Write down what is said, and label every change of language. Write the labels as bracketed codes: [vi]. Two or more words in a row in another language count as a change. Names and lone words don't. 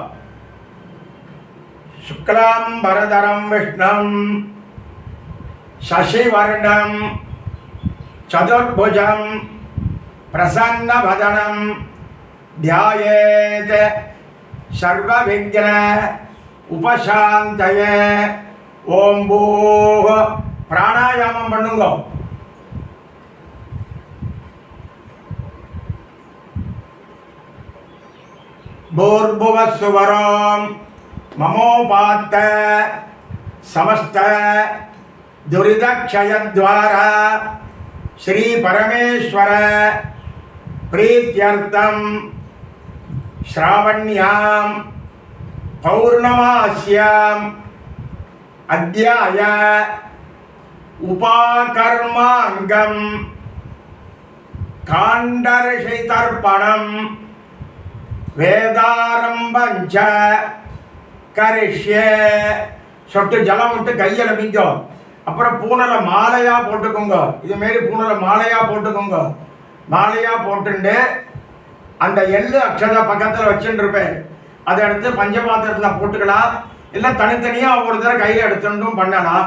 [sa] शुक्लाम् बरधरम् विष्णुम् शशिवर्णम् चतुर्भुजम् प्रसन्नवदनम् ध्यायेत् सर्वविघ्न उपशान्तये. ओम् भूः. [ta] பிராணாயாமம் பண்ணுங்க. [sa] भूर्भुवस्वरम् ममोपात्त समस्त दुरिदक्षयद्वारा श्री परमेश्वर प्रीत्यर्थम श्रावण्यां पौर्णमास्यां अद्याय उपाकर्मांगं काण्डर्षितर्पणं वेदारम्भं च करिष्ये [ta] சொட்டு ஜலம் விட்டு கையில் மிங்கோ. அப்புறம் பூனலை மாலையாக போட்டுக்கோங்க. இதுமாரி பூனலை மாலையாக போட்டுக்கோங்க. மாலையாக போட்டுண்டு அந்த எள்ளு அக்ஷதை பக்கத்தில் வச்சுட்டு இருப்பேன். அதை எடுத்து பஞ்சபாத்திரத்தில் போட்டுக்கலாம். இல்லை தனித்தனியாக ஒவ்வொரு தடவை கையில் எடுத்துட்டும் பண்ணலாம்.